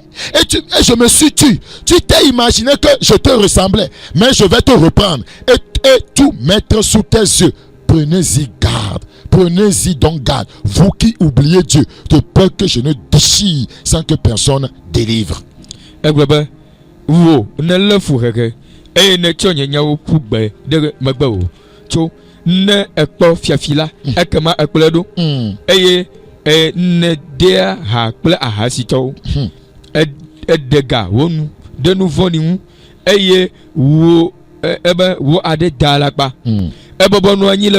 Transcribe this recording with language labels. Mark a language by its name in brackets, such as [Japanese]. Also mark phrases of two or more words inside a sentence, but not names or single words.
[French] Et je me suis tué. Tu t'es imaginé que je te ressemblais. Mais je vais te reprendre et tout mettre sous tes yeux. Prenez-y garde. Prenez-y donc garde. Vous qui oubliez Dieu, de peur que je ne déchire sans que personne délivre. [Ewe] Ne dea ha kple ahasitɔwo edega wonu de nu vɔ̃ ŋu eye wo ebe wo aɖe da alakpa ebɔbɔ nɔ anyi le